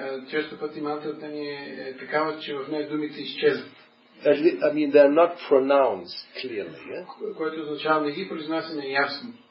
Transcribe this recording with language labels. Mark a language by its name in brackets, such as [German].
[Bulgarian] Често пъти мантрата ни е такава, че в нея думите изчезват. [English] They're not pronounced clearly. Yeah? [Bulgarian] Което означава не ги произнасяме ясно.